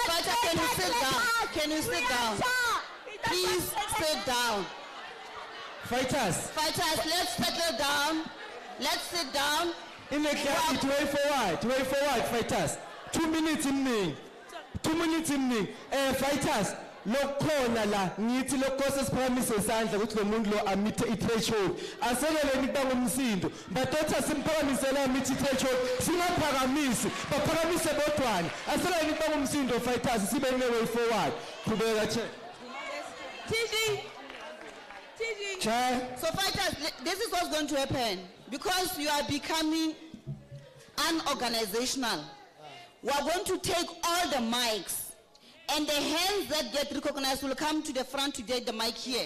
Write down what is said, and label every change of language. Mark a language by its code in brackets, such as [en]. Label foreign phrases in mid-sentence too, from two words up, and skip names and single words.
[en] Fighter, can you sit down? Can you sit down? Please sit down. Fighters, let's settle down. Let's sit down. in the clarity, way forward, fighters. 2 minutes in me. 2 minutes mni. Fighters. [zu] Lokhona la ngithi lokho sesiphakamise isandla ukuthi lo muntu lo amithe i-threshold asekeleni kuba ngumsindo badoda simphakamisela amithi i-threshold singaphakamisi baphakamise bodwana asekeleni kuba ngumsindo fighters sibe [en] way forward [zu] qhubeka chair. [en] TG. Chair. So fighters, this is what's going to happen because you are becoming unorganizational. We are going to take all the mics. And the hands that get recognized will come to the front to get the mic here.